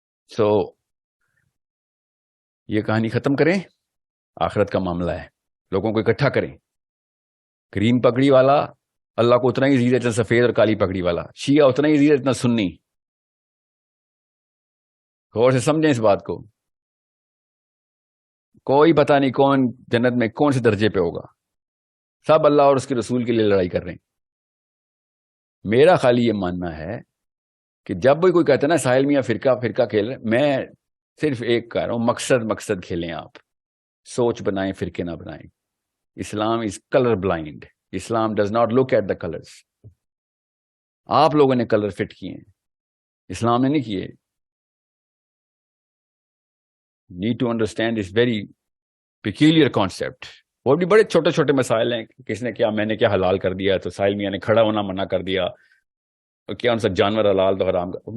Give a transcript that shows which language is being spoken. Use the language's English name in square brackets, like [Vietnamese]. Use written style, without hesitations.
[Urdu] سو یہ کہانی ختم کریں، آخرت کا معاملہ ہے، لوگوں کو اکٹھا کریں۔ کریم پگڑی والا اللہ کو اتنا ہی عزیز ہے جتنا سفید اور کالی پگڑی والا، شیعہ اتنا ہی عزیز ہے جتنا سنی۔ غور سے سمجھیں اس بات کو، کوئی پتہ نہیں کون جنت میں کون سے درجے پہ ہوگا، سب اللہ اور اس کے رسول کے لیے لڑائی کر رہے ہیں۔ میرا خالی یہ ماننا ہے کہ جب بھی کوئی کہتا ہے نا ساحل میاں فرقہ کھیل رہے، میں صرف ایک کہہ رہا ہوں، مقصد کھیلیں آپ، سوچ بنائیں، فرقے نہ بنائیں. [English] Islam is colour blind. Islam does not look at the colours. [Urdu] آپ لوگوں نے کلر فٹ کیے ہیں، اسلام نے نہیں کیے. [English] Need to understand this very peculiar concept. [Urdu] اور بھی بڑے چھوٹے چھوٹے مسائل ہیں، کس نے کیا، میں نے کیا حلال کر دیا تو ساحل میاں نے کھڑا ہونا منع کر دیا، کیا ان سے جانور حلال تو حرام کر.